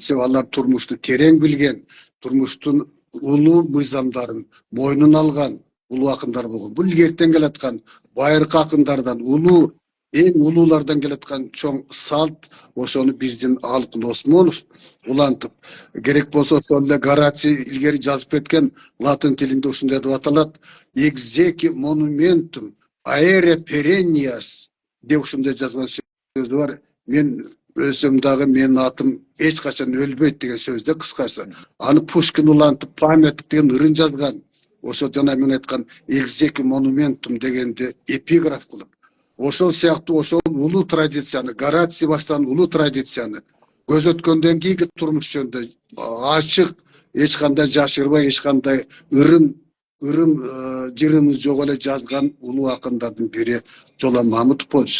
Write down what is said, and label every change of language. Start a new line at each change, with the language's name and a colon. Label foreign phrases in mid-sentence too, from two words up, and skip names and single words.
Kyrgyz: Себеби алар турмушту терең билген, турмуштун улуу мыйзамдарын мойнуна алган улуу акындар болгон. Бул илгертен келаткан байыркы акындардан, эң улуулардан келаткан чоң салт. Ошону биздин Алыкул Осмонов улантып, керек болсо ошол эле Гораций илгери жазып кеткен, латын тилинде ушундай деп аталат:
Latin: exequi monumentum aere perennias деп ушундай жазган сөзү бар.
Kyrgyz: Мен өлсөм дагы менин атым эч качан өлбөйт деген сөз да, кыскасы. Аны Пушкин улантып памятник деген ырын жазган. Ошо жана мен айткан
Latin: exequi monumentum
Kyrgyz: дегенди эпиграф кылып. Ошол сыяктуу ошол улуу традицияны, Гораций баштаган улуу традицияны көз өткөндөн кийинки турмуш жөнүндө ачык, эч кандай жашырбай, эч кандай жырымыз жок эле жазган улуу акындардын бири Жолон Мамытов болчу.